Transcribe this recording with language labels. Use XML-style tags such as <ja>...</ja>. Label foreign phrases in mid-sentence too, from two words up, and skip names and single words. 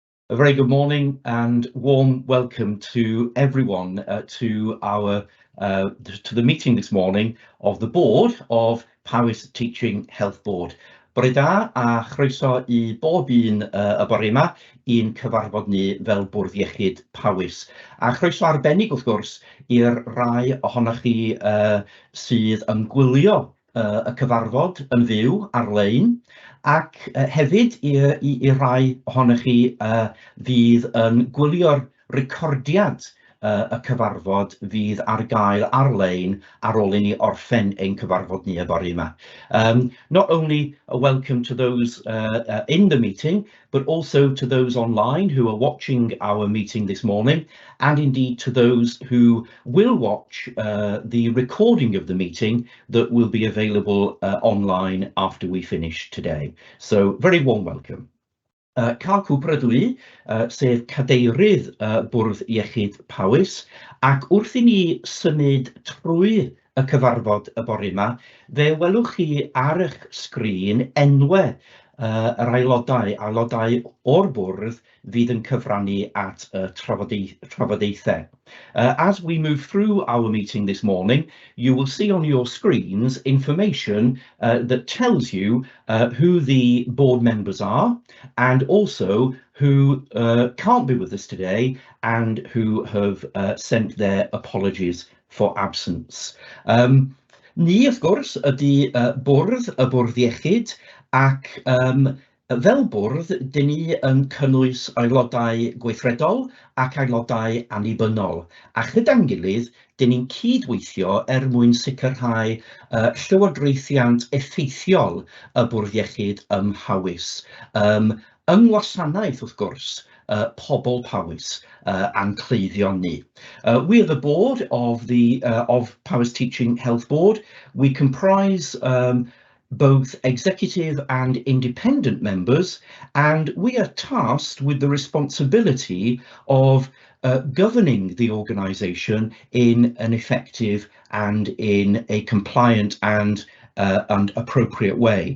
<en>A very good morning and warm welcome to everyone to the meeting this morning of the board of Powys Teaching Health Board.</en> <cy>Bore da a chroeso I bob un y bore yma i'n cyfarfod ni fel Bwrdd Iechyd Powys. A chroeso arbennig wrth gwrs i'r rai ohonoch chi sydd yn gwylio y cyfarfod yn fyw ar-lein, ac hefyd i rai ohonoch chi fydd yn gwylio'r recordiad y cyfarfod fydd ar gael ar-lein ar ôl I ni orffen ein cyfarfod ni y bore yma.</cy> <en>Not only a welcome to those in the meeting, but also to those online who are watching our meeting this morning, and indeed to those who will watch the recording of the meeting that will be available online after we finish today. So, very warm welcome.</en> <cy>Carl Cooper ydw I, sef cadeirydd Bwrdd Iechyd Powys, ac wrth I ni symud trwy y cyfarfod y bore yma, fe welwch chi ar eich sgrin enwau yr aelodau o'r bwrdd fydd yn cyfrannu at trafodaethau.</cy> <en>As we move through our meeting this morning, you will see on your screens information that tells you who the board members are, and also who can't be with us today and who have sent their apologies for absence.</en> <cy>Ni, wrth gwrs, ydy Bwrdd Iechyd, ac fel bwrdd, dyn ni yn cynnwys aelodau gweithredol ac aelodau annibynnol. A gyda'n gilydd, dyn ni'n cydweithio mwyn sicrhau llywodraethiant effeithiol y Bwrdd Iechyd ym Mhawys. Yng ngwasanaeth, wrth gwrs, pobl Powys and cleiddion ni.</cy> <en>We are the board of Powys Teaching Health Board. We comprise both executive and independent members, and we are tasked with the responsibility of governing the organisation in an effective and in a compliant and appropriate way.</en>